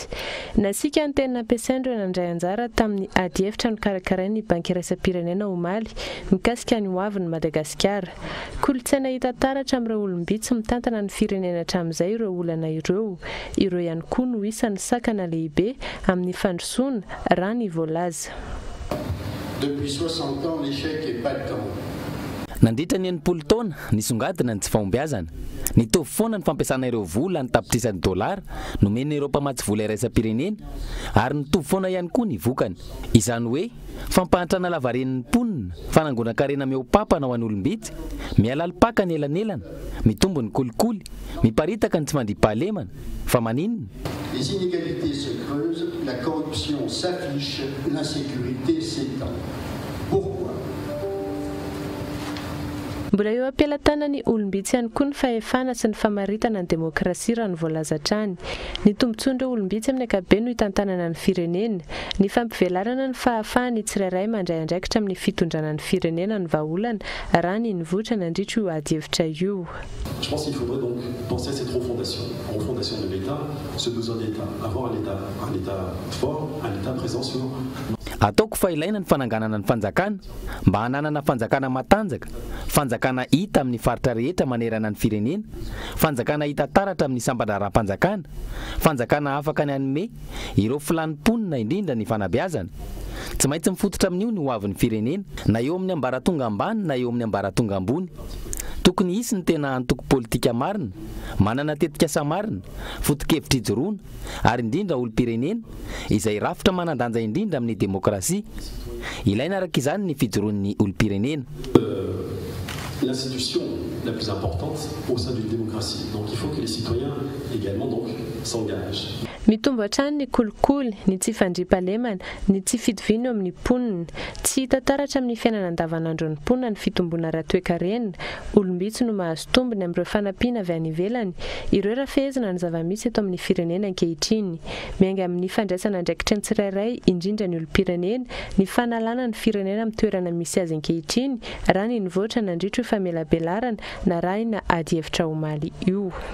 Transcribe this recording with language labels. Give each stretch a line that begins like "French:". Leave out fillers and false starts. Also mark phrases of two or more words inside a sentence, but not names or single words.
Malagasy: Nasika ny tena nampiasaindreo nandray anjara tamin'ny ady hevitra nokarakarain'ny banky iraisam-pirenena omaly mikasika ny hoavin'ny Madagasikara. Kolotsaina hita taratra amin'ireo olombitsy mitantana ny firenena hatramin'izay ireo olana ireo. Ireo ihany koa no isan'ny sakana lehibe amin'ny fandrosoana raha ny voalaza.
French: Depuis 60 ans, l'échec est patent.
Malagasy: Nandritra ny enimpolo taona nisongadina ny tsy fahombiazana. Nitovy foana ny fampiasana ireo vola ny tapitrisan'ny dolara nomeny ireo mpamatsy vola iraisam-pirenena ary nitovy foana ihany koa ny vokany. Izany hoe fampahantrana lavaren'ny mponina, fanangonan-karena meopapana ho an'olombitsy, mialalipaka ny elanelana, mitombo ny kolikoly, miparitaka ny tsy mandriam-pahalemana, fa maninona?
French: Les inégalités se creusent, la corruption s'affiche, l'insécurité s'étend. Pourquoi?
Malagasy: Mbola eo ampialatanany olombitsy ihany koa ny fahefana sy ny famaritana ny demokrasia raha ny voalaza hatrany. Ny tombontsoan'ireo olombitsy amin'ny ankapobeny no hitantanana ny firenena, ny fampivelarana ny fahafahany tsirairay mandray andraikitra amin'ny fitondrana ny firenena ny vahaolana raha ny nivoatra nandritra io ady hevitra io.
French: Je pense qu'il faudrait donc penser à cette refondation de l'État, ce besoin d'État, avoir un État fort, un État présent sur.
Malagasy: Ataoko fa ilaina ny fananganana ny fanjakana mba hananana fanjakana matanjaka, fanjakana hita amin'ny faritra rehetra manerana ny firenena, fanjakana hita taratra amin'ny sambandraram-panjakana, fanjakana afaka ny hanome ireo filanimponina indrindra ny fanabeazana. Tsy maintsy mifototra amin'io ny hoavin'ny firenena, na eo amin'ny ambaratonga ambany na eo amin'ny ambaratonga ambony. Tokony hisy ny tena antoko politika marina, manana tetikasa marina, foto-kevitra ijoroana ary indrindra olo-pirenena izay rafitra manandanja indrindra amin'ny demokrasia. Ilaina araka izany ny fijoroan'ny olo-pirenena.
French: L'institution la plus importante au sein d'une démocratie. Donc il faut que les citoyens également donc s'engagent.
Malagasy: Mitombo hatrany ny kolikoly, ny tsy fandriam-pahalemana, ny tsy fitovina amin'ny mponina, tsy hita taratra amin'ny fiainana andavanandro ny mponina ny fitomboana ara-toekarena, olombitsy no mahazo tombony amin'ireo fanampiana avy any ivelany, ireo rafehezana ny zava-misy eto amin'ny firenena ankehitriny, miainga amin'ny fandraisana andraikitra ny tsirairay indrindra ny olo-pirenena, ny fanalana ny firenena amin'ny toerana misy azy ankehitriny, raha ny nivoatra nandritra io famelabelarana na raha ina ady hevitra omaly io.